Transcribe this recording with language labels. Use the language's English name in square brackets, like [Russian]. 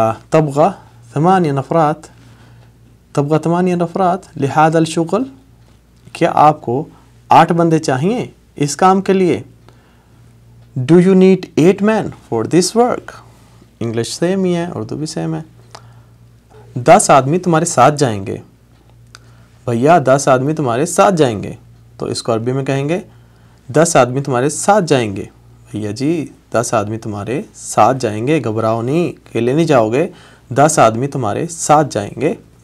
[Arabic] تبغى 8 نفرات، تبغى 8 نفرات لهذا الشغل. [Urdu] کیا آپ کو 8 بندے چاہیے اس کام کے لیے. [English] Do you need 8 men for this work. [Urdu] English same ہی ہے، اردو بھی سیم ہے. 10 آدمی تمہارے ساتھ جائیں گے. بھیا 10 آدمی تمہارے ساتھ جائیں گے، تو اس کو عربی میں کہیں گے 10 آدمی تمہارے ساتھ جائیں گے. بھیا جی 10 آدمی تمہارے ساتھ جائیں گے، گھبراؤ نہیں، اکیلے نہیں جاؤ گے، 10 آدمی تمہارے ساتھ جائیں گے.